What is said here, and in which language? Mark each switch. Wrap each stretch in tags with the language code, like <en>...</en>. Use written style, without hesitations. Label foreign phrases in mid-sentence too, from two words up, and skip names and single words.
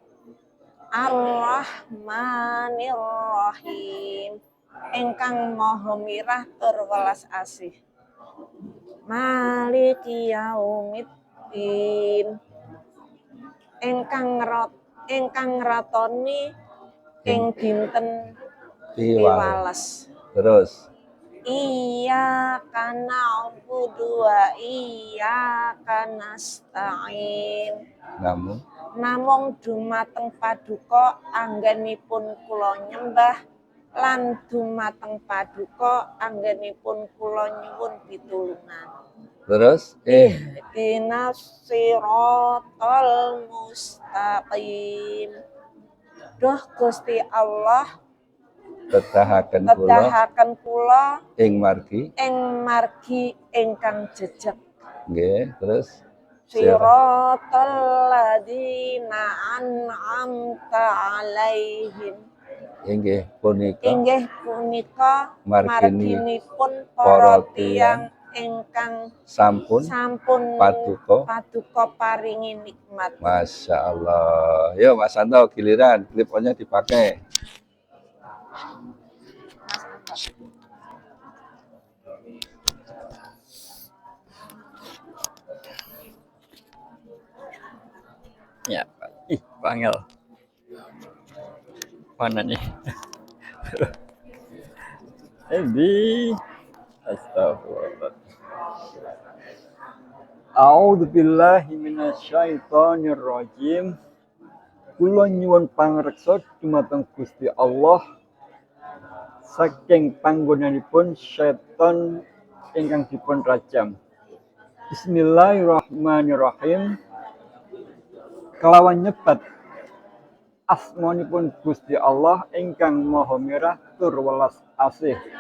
<ar>الرحمن الرحيم,</ar> <jv>ingkang maha mirah tur welas asih.</jv> <ar>مالك يوم الدين,</ar> <jv>ingkang ratoni ing dinten piwales. Terus.</jv> <ar>إياك نعبد وإياك نستعين.</ar> <jv>Namung dumateng paduka anggenipun kula nyembah lan dumateng paduka anggenipun kula nyuwun pitulungan. Terus</jv> <ar>اهدنا الصراط المستقيم.</ar> <jv>Duh Gusti Allah, tedahaken kula ing margi ingkang jejeg. nggih, terus</jv> <ar>صراط الذين أنعمت عليهم.</ar> <jv>inggih punika marginipun para para tiyang ingkang sampun paduka paringi nikmat.</jv> <ar>ما شاء الله.</ar> <jv>Yo Mas Santo,</jv> <id>giliran clip-onnya dipakai. Ya, Bangel. Mana nih? Ini astagfirullah.</id> <ar>أعوذ بالله من الشيطان الرجيم.</ar> <jv>Kula nyuwun pangreksa dumateng Gusti Allah saking panggonanipun setan ingkang dipun rajam.</jv> <ar>بسم الله الرحمن الرحيم.</ar> <jv>Kelawan nyebat asmanipun Gusti Allah ingkang maha mirah tur welas asih.</jv>